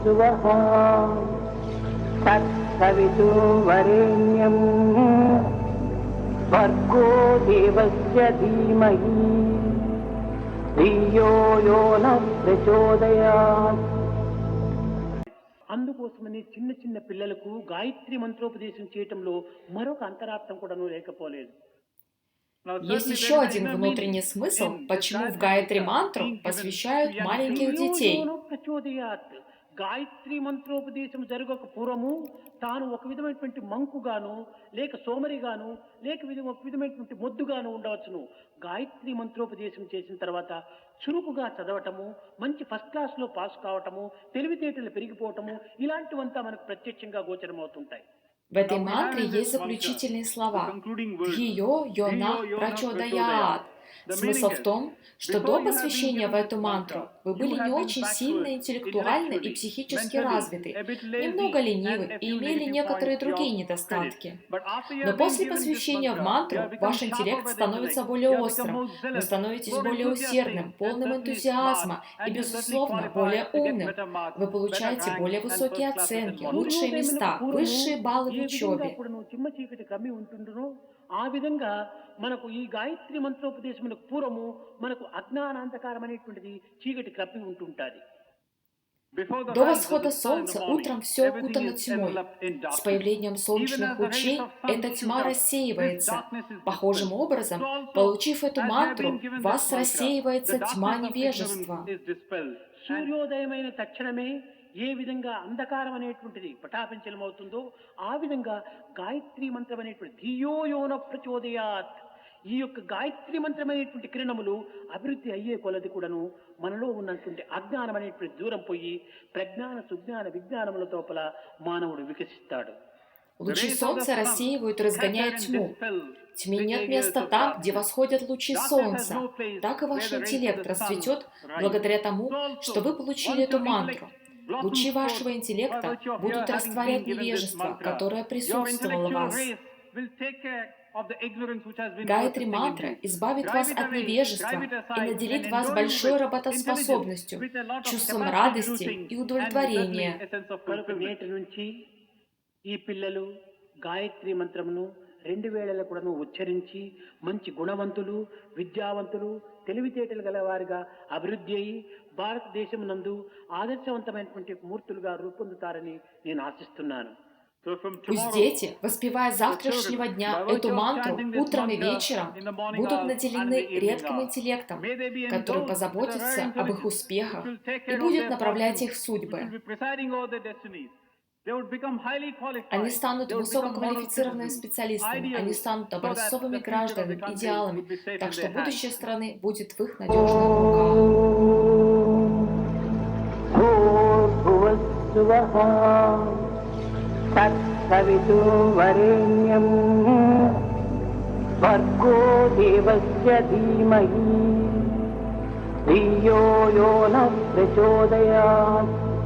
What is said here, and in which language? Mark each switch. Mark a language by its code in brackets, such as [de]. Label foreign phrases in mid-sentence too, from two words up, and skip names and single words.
[sa] भूर्भुवस्सुवः तत्सवितुर्वरेण्यं भर्गो देवस्य धीमहि धियो यो नः प्रचोदयात्. [te] అందుకోసమని చిన్న చిన్న పిల్లలకు గాయత్రి మంత్రోపదేశం చేయటంలో మరొక అంతరార్థం కూడాను లేకపోలేదు. [ru] Есть еще один внутренний смысл, почему в Гайатри мантру посвящают маленьких детей. [te] గాయత్రి మంత్రోపదేశం జరగక పూర్వము తాను ఒక విధమైనటువంటి మంకుగాను లేక సోమరిగాను లేక ఒక విధమైనటువంటి మొద్దుగాను ఉండవచ్చును. గాయత్రి మంత్రోపదేశం చేసిన తర్వాత చురుకుగా చదవటము, మంచి [en] first class [te] లో పాస్ కావటము, తెలివితేటలు పెరిగిపోవటము, ఇలాంటివంతా మనకు ప్రత్యక్షంగా గోచరమవుతుంటాయి. [ru] В этой мантре есть заключительные слова [sa] «धियो यो नः प्रचोदयात्». [ru] Смысл в том, что до посвящения в эту мантру вы были не очень сильно интеллектуально и психически развиты, немного ленивы и имели некоторые другие недостатки. Но после посвящения в мантру ваш интеллект становится более острым, вы становитесь более усердным, полным энтузиазма и, безусловно, более умным. Вы получаете более высокие оценки, лучшие места, высшие баллы в учебе. [te] ఆ విధంగా మనకు ఈ గాయత్రి మంత్రోపదేశములకు పూర్వము మనకు అజ్ఞానాంధకారమైనటువంటిది చీకటి కప్పి ఉంటుంటుంది. [ru] До восхода солнца утром все окутано тьмой. С появлением солнечных лучей эта тьма рассеивается. Похожим образом, получив эту мантру, в вас рассеивается тьма невежества. [te] సూర్యోదయమైన తక్షణమే ఏ విధంగా అంధకారం అనేటువంటిది పటాపించలమవుతుందో ఆ విధంగా గాయత్రి మంత్రం అనేటువంటి [sa] ధియో యోన ప్రచోదయాత్, [te] ఈ యొక్క గాయత్రి మంత్రం అనేటువంటి కిరణములు అభివృద్ధి అయ్యే కొలది కూడాను మనలో ఉన్నటువంటి అజ్ఞానం అనేటువంటి దూరం పోయి ప్రజ్ఞాన సుజ్ఞాన విజ్ఞానముల తోపల మానవుడు వికసిస్తాడు. [ru] Лучи солнца рассеивают и разгоняют тьму. Тьме нет места там, где восходят лучи солнца. Так и ваш интеллект расцветет благодаря тому, что вы получили эту мантру. Лучи вашего интеллекта будут растворять невежество, которое присутствовало в вас. Гайатри мантра избавит вас от невежества и наделит вас большой работоспособностью, чувством радости и удовлетворения. [te] ఈ పిల్లలు గాయత్రి మంత్రమును 2 వేళల కూడాను ఉచ్చరించి మంచి గుణవంతులు, విద్యావంతులు, తెలివితేటలు గలవారుగా అభివృద్ధి అయి భారతదేశం నందు ఆదర్శవంతమైనటువంటి మూర్తులుగా రూపొందుతారని నేను ఆశిస్తున్నాను. [ru] Пусть дети, воспевая с завтрашнего дня эту мантру утром и вечером, будут наделены редким интеллектом, который позаботится об их успехах и будет направлять их судьбы. Они станут высококвалифицированными специалистами, они станут образцовыми гражданами, идеалами, так что будущее страны будет в их надежных руках. [sa] तत्सवितुर्वरेण्यं भर्गो देवस्य धीमहि धियो यो नः प्रचोदयात्.